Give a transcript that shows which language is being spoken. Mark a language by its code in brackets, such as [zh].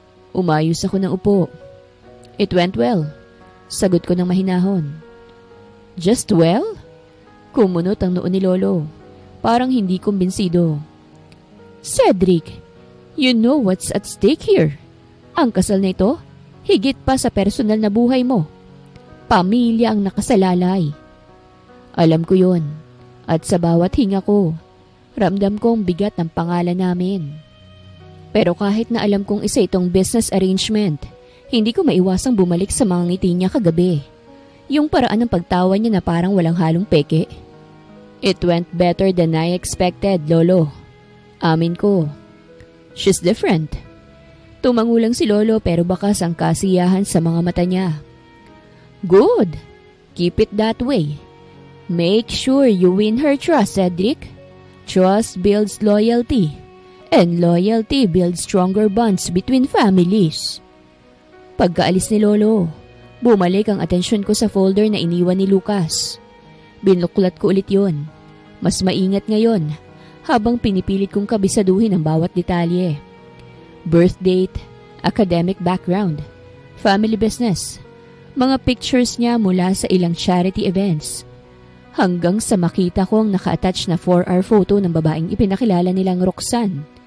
[tl] Umayos ako ng upo. [en] It went well. [tl] Sagot ko ng mahinahon. [en] Just well? [tl] Kumunot ang noo ni Lolo. Parang hindi kumbinsido. [en] Cedric, you know what's at stake here. [tl] Ang kasal na ito, higit pa sa personal na buhay mo. Pamilya ang nakasalalay. Alam ko yon. At sa bawat hinga ko, ramdam kong bigat ng pangalan namin. Pero kahit na alam kong isa itong business arrangement, hindi ko maiwasang bumalik sa mga ngiti niya kagabi. Yung paraan ng pagtawa niya na parang walang halong peke. [en] It went better than I expected, Lolo. [tl] Amin ko. [en] She's different. [tl] Tumangulang si Lolo pero bakas ang kasiyahan sa mga mata niya. [en] Good. Keep it that way. Make sure you win her trust, Cedric. Trust builds loyalty. And loyalty builds stronger bonds between families. [tl] Pagkaalis ni Lolo, bumalik ang atensyon ko sa folder na iniwan ni Lucas. Binuklat ko ulit yon. Mas maingat ngayon habang pinipilit kong kabisaduhin ang bawat detalye. Birth date, academic background, family business, mga pictures niya mula sa ilang charity events, hanggang sa makita ko ang naka-attach na 4-hour photo ng babaeng ipinakilala nilang Roxanne.